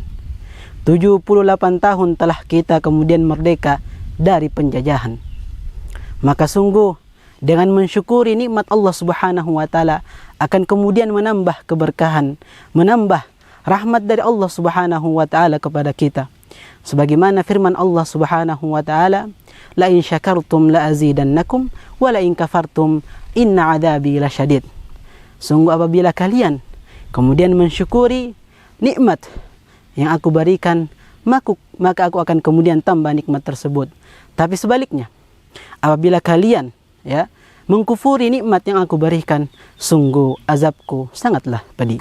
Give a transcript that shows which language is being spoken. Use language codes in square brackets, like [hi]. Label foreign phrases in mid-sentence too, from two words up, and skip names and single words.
[id] 78 tahun telah kita kemudian merdeka dari penjajahan. Maka sungguh dengan mensyukuri nikmat Allah [ar] سبحانه وتعالى [id] akan kemudian menambah keberkahan, menambah rahmat dari Allah [ar] سبحانه وتعالى [id] kepada kita. Sebagaimana firman Allah [ar] سبحانه وتعالى, "لئن شكرتم لأزيدنكم ولئن كفرتم إن عذابي لشديد." [id] Sungguh apabila kalian kemudian mensyukuri nikmat yang aku berikan, maka aku akan kemudian tambah nikmat tersebut. Tapi sebaliknya, apabila kalian mengkufuri nikmat yang aku berikan, sungguh azabku sangatlah pedih.